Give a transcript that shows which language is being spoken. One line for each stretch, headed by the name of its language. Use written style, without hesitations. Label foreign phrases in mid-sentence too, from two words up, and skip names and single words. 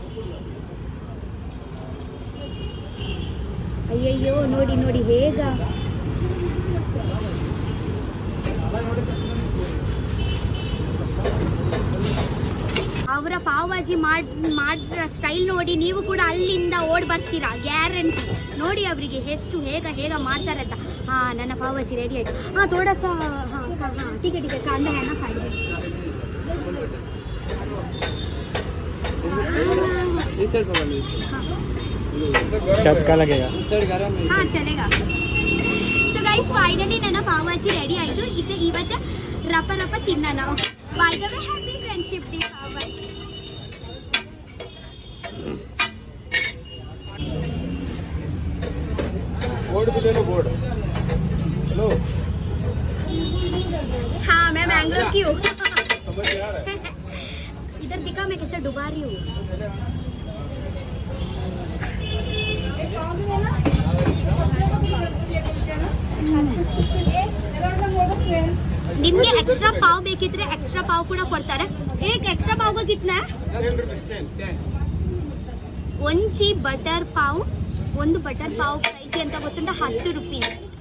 Kannada: ಅಯ್ಯಯ್ಯೋ, ನೋಡಿ ಹೇಗ ಅವರ ಪಾವ್ ಭಾಜಿ ಮಾಡ್ರ ಸ್ಟೈಲ್ ನೋಡಿ ನೀವು ಕೂಡ ಅಲ್ಲಿಂದ ಓಡ್ ಬರ್ತೀರಾ ಗ್ಯಾರಂಟಿ. ನೋಡಿ ಅವರಿಗೆ ಎಷ್ಟು ಹೇಗ ಮಾಡ್ತಾರೆ ಅಂತ.
Hindi: हाँ, ನನ್ನ पाव भाजी रेडी है. हाँ, थोड़ा सा. हाँ ठीक है कांदा है ना साइड में. इस साइड पकड़ लो. चटका लगेगा. इस साइड गरम है. हाँ, चलेगा.
English: So guys, finally
Kannada: ನನ್ನ पाव भाजी रेडी ಆಯಿತು. ಇದು ಇವತ್ತು ರಪ ತಿನ್ನೋಣ.
English: By the way, happy friendship day पाव भाजी.
Hindi: बोर्ड भी ले लो, बोर्ड. हेलो. हाँ, मैं बैंगलोर की हूँ. समझ आ रहा है. इधर दिखा मैं कैसे डुबा रही हूँ.
Kannada: ನಿಮಗೆ ಎಕ್ಸ್ಟ್ರಾ ಪಾವ್ ಬೇಕಿದ್ರೆ ಎಕ್ಸ್ಟ್ರಾ ಪಾವ್ ಕೂಡ ಕೊಡ್ತಾರೆ.
Hindi: एक एक्स्ट्रा पाव का कितना है? 10.
Kannada: ಒಂಚಿ ಬಟರ್ ಪಾವ್, ಒಂದು ಬಟರ್ ಪಾವ್ ಪ್ರೈಸ್ ಅಂತ ಗೊತ್ತುಂಟ 10 ರೂಪೀಸ್.